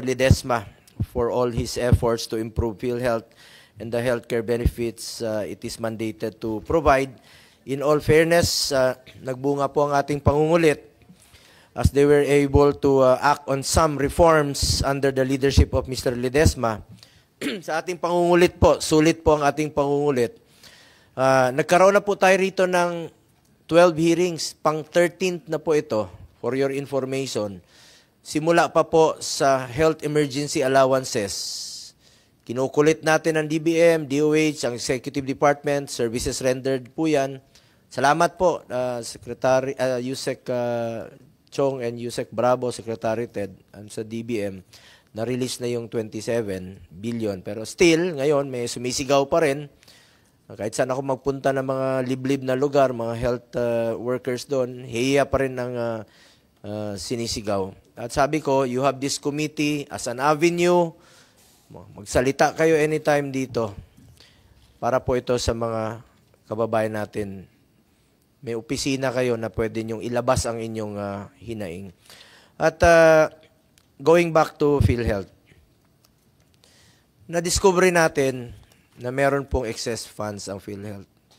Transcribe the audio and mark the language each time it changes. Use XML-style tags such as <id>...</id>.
<en>Ledesma for all his efforts to improve PhilHealth and the healthcare benefits it is mandated to provide. In all fairness,</en> <tl>nagbunga po ang ating pangungulit</tl> <en>as they were able to act on some reforms under the leadership of Mr. Ledesma.</en> <tl>Sa ating pangungulit po, sulit po ang ating pangungulit. Nagkaroon na po tayo rito ng 12 hearings, pang 13th na po ito,</tl> <en>for your information.</en> <tl>Simula pa po sa health emergency allowances. Kinukulit natin ang DBM, DOH, ang Executive Department, services rendered po yan. Salamat po, Secretary Yusek Chong and Yusek Bravo, Secretary Ted, sa DBM. Na-release na yung 27 billion. Pero still, ngayon, may sumisigaw pa rin. Kahit saan ako magpunta ng mga liblib na lugar, mga health workers doon, hiya pa rin ang sinisigaw. At sabi ko,</tl> <en>you have this committee as an avenue.</en> <tl>Magsalita kayo anytime dito para po ito sa mga kababayan natin. May opisina kayo na pwede nyong ilabas ang inyong hinaing. At</tl> <en>going back to PhilHealth,</en> <tl>na-discover natin na meron pong excess funds ang PhilHealth.</tl>